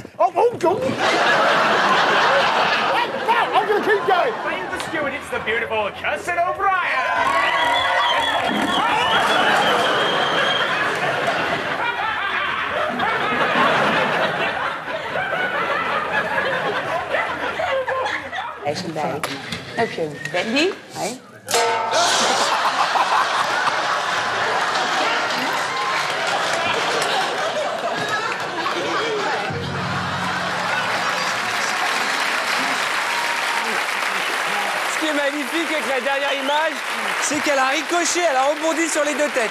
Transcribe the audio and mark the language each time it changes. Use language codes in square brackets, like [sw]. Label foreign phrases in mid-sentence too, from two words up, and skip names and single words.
[en] Oh God! I'm going to keep going. Playing the steward, it's the beautiful Cousin O'Brien. [nl] Even bij. Heb je Wendy? Nee. [fr] Ce qui est magnifique avec la dernière image, c'est qu'elle a ricoché, elle a rebondi sur les deux têtes.